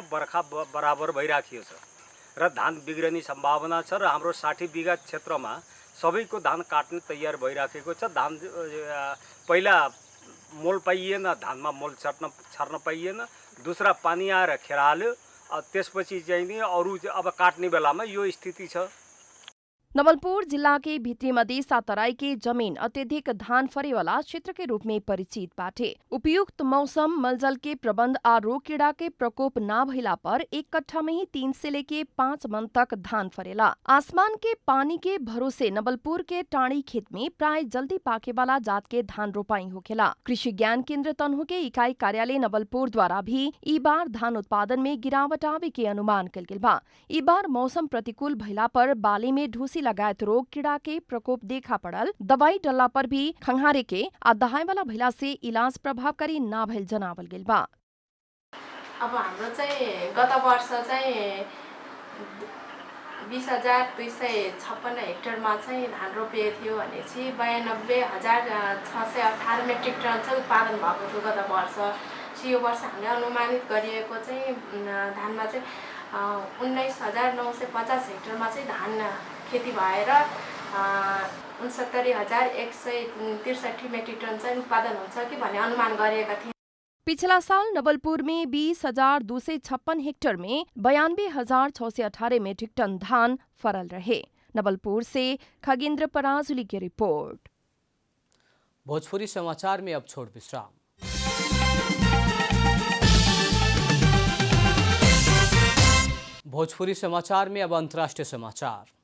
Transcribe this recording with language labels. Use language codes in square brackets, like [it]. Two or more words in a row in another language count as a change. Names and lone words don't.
[ne] बर्खा बराबर भइराखिएको छ र धान बिग्रने सम्भावना छ र हाम्रो 60 बिघा क्षेत्रमा सबैको धान काट्ने तयार भइराखेको छ। धान पहिला मोल पाइएन, धानमा मोल छर्न पाइएन। दूसरा पानी आएर खेराल्यो, त्यसपछि चाहिँ नि अरू अब काट्ने बेलामा यो स्थिति छ। [bho] नवलपुर जिला के भित्री मधेसा तराई के जमीन अत्यधिक धान फरे वाला क्षेत्र के रूप में परिचित बाटे। उपयुक्त मौसम, मलजल के प्रबंध आ रोग कीड़ा के प्रकोप ना भइला पर एक कट्ठा में ही 3 से लेके 5 मन तक धान फरेला। आसमान के पानी के भरोसे नवलपुर के टाणी खेत में प्राय जल्दी पाके वाला जात के धान रोपाई होखेला। कृषि ज्ञान केंद्र तनहु के इकाई कार्यालय नवलपुर द्वारा भी ई बार धान उत्पादन में गिरावट आवे के अनुमान कल गेल बा। ई बार मौसम प्रतिकूल भइला पर बाली में ढूसी लगायत रोग कीड़ा के प्रकोप देखा पड़ल। दवाई डलला पर भी खंघारे के आ दहाई वाला भइला से इलाज प्रभावकारी ना भइल जनावल गेल बा। [ne] अब हाम्रो चाहिँ गत वर्ष चाहिँ 20,256 हेक्टरमा चाहिँ धान रोपिएको थियो भनेपछि 92,618 मेट्रिक टन चाहिँ उत्पादन भएको थियो गत वर्ष। यो वर्ष हामीले अनुमानित गरिएको चाहिँ धानमा चाहिँ 19,950 हेक्टरमा चाहिँ धान खेती भएर 69,163 मेट्रिक टन चाहिँ उत्पादन हुन्छ कि भन्ने अनुमान गरिएका थिए। [bho] पिछला साल नवलपुर में 20,256 हेक्टेयर में 92,618 मेट्रिक टन धान फरल रहे। नवलपुर से खगेंद्र पराजुली की रिपोर्ट। भोजपुरी समाचार में अब छोड़ विश्राम। भोजपुरी समाचार में अब अंतर्राष्ट्रीय समाचार।